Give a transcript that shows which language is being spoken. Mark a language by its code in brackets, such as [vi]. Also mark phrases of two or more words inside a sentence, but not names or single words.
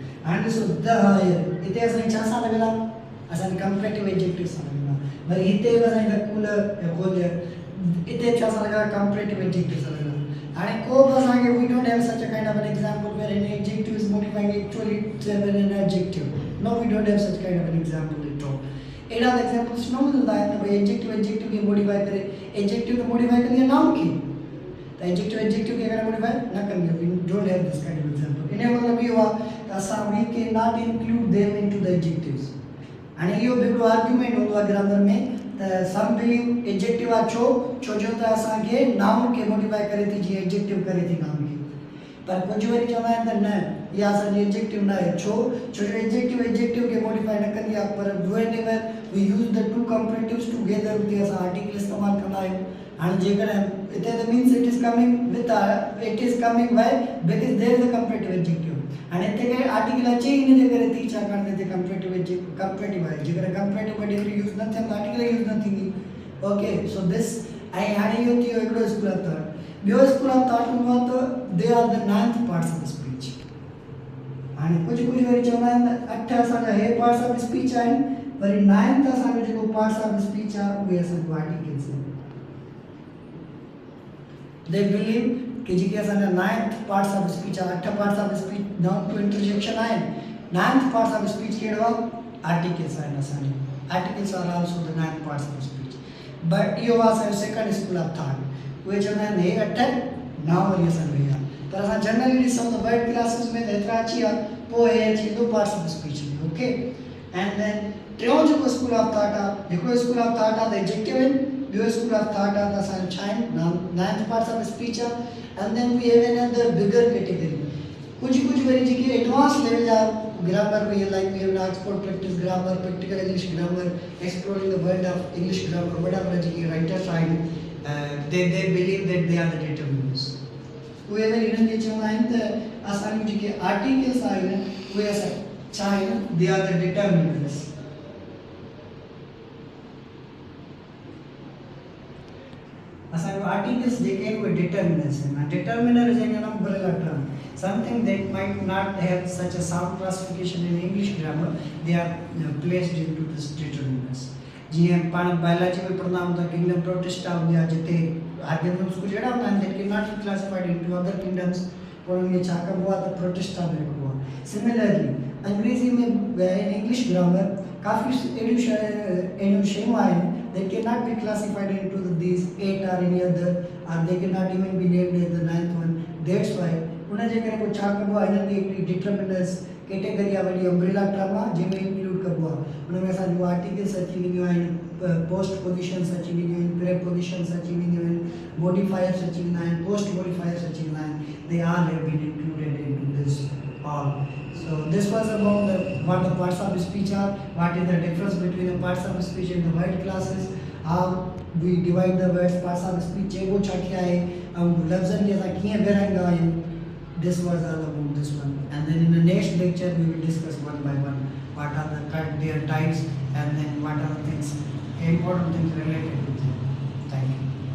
[en] And so the higher, [sd] इते असांखे छा सां लॻंदा, असांखे [en] comparative adjective [sd] सां लॻंदा। वरी हिते बि असांखे [en] the cooler [sd] या colder इते छा सां लॻंदा, [en] comparative adjective [sd] सां लॻंदा। हाणे को बि असांखे [en] we don't have such a kind of an example where an adjective is modifying actually an adjective. No, we don't have such kind of an example at all. [sd] एड़ा एग्जांपल्स न मिलंदा आहिनि त भई एडजेक्टिव खे मॉडिफाई करे, एडजेक्टिव त मॉडिफाई कंदी आहे नाउन खे, त एडजेक्टिव खे अगर मॉडिफाई न कंदी आहे। [en] We don't have this kind of example. [sd] इन जो मतलब इहो आहे त असां [en] we cannot include them into the adjectives. [sd] हाणे इहो बि हिकिड़ो आर्ग्यूमेंट हूंदो आहे ग्रामर में त [en] some believe [sd] एडजेक्टिव आहे छो जो त असांखे नाउन खे मॉडिफाई करे थी जीअं एडजेक्टिव करे थी नाउन खे। पर कुझु वरी चवंदा आहिनि त न इहा असांजी एडजेक्टिव न आहे, छो जो एडजेक्टिव खे मॉडिफाई न कंदी आहे। पर [en] whenever we use the two comparatives together [sd] उते असां आर्टिकल इस्तेमालु कंदा आहियूं। हाणे जेकॾहिं हिते त [en] means it is coming with it is coming by because there is a comparative adjective. [sd] हाणे हिते के आर्टिकल अचे ई हिन जे करे थी छाकाणि हिते कंपैरेटिव आहे। जेकॾहिं [en] comparative category use [sd] न थियनि त [en] article use [sd] न थींदी। [en] okay so this [sd] ऐं हाणे इहो थी वियो हिकिड़ो [en] school of thought. ॿियो school of thought [sd] हूंदो आहे त [en] they are the 9th parts of speech. [sd] हाणे कुझु वरी चवंदा आहिनि त 8 असांजा हे [en] parts of speech [sd] आहिनि, वरी 9th असांजो जेको [en] parts of speech [sd] आहे उहे असांजो आर्टिकल्स आहिनि। [en] They believe [sd] कि जेके असांजा 9th [en] parts of speech [sd] आहे, 8 [en] parts of speech down to interjection [sd] आहिनि, 9th [en] parts of speech [sd] कहिड़ो आहे, आर्टिकल्स आहिनि असांजे। [en] Articles are also the 9th parts of speech. [sd] बट इहो आहे असांजो [en] second school of thought. [sd] उहे चवंदा आहिनि हे 8 9 वरी असांजो हे आहे। पर असां जनरली ॾिसूं त [en] word classes [sd] में त एतिरा अची विया पोइ हे अची वेंदो [en] parts of speech [sd] में [en] okay and then [sd] टियों जेको [en] school of thought [sd] आहे हिकिड़ो [en] school of thought [sd] आहे [en] the adjective [sd] आहिनि ॿियो [en] school of thought [sd] आहे त असांजो छा आहिनि [en] ninth parts of speech [sd] आहे [en] and then we have another bigger category [sd] कुछ वरी जेके [en] advance level [sd] जा ग्रामर में [en] like we have export practice grammar practical English grammar exploring the world of English grammar [sd] वॾा जेके राइटर्स आहिनि [en] they believe that they are the determinants. [sd] उहे वरी हिननि खे चवंदा आहिनि त असांजूं जेके आर्टिकल्स आहिनि उहे असां छा आहिनि [en] They are the determinants. [sd] असांजो आर्टिकल्स जेके आहिनि उहे डिटर्मिनर्स आहिनि [en] determiner is an umbrella term Something that might not have such a sound classification in English grammar, they are placed into this determinants. [sd] जीअं पाण बायोलॉजी में पढ़ंदा हूं त किंगडम प्रोटिस्टा हुआ जिते ऑर्गेनिजम्स कुछ अहिड़ा हूंदा आहिनि [en] that cannot be classified into other kingdoms [sd] और उनमें छा कबो आहे त प्रोटिस्टा में रखबो आहे सिमिलरली अंग्रेजी में [en] in English grammar [sd] काफ़ी अहिड़ियूं शयूं आहिनि [en] that cannot be classified into these 8 or any other or they cannot even be named as the ninth one. That's why [sd] उन जे करे पोइ छा कबो आहे हिननि खे हिकिड़ी [en] determiners category [sd] आहे वॾी [en] umbrella term [sd] आहे जंहिंमें इंक्लूड कबो आहे हुन में असांजो आर्टिकल्स अची वेंदियूं आहिनि [en] post positions [sd] अची वेंदियूं आहिनि प्रेपोजिशन्स अची वेंदियूं आहिनि मॉडिफायर्स अची वेंदा आहिनि [en] post modifiers [sd] अची वेंदा आहिनि [en] they all have been included into this all. So this was about what the parts of speech are, what is the difference between the parts of speech and the word classes, how we divide the words parts of speech [sd] चेबो छा क्या है लफ्ज़न के असां कीअं विरहाईंदा आहियूं. [en] This was all about this one, and then in the next lecture we will discuss one by one what are their types and then what are the things important things related to them. Thank you.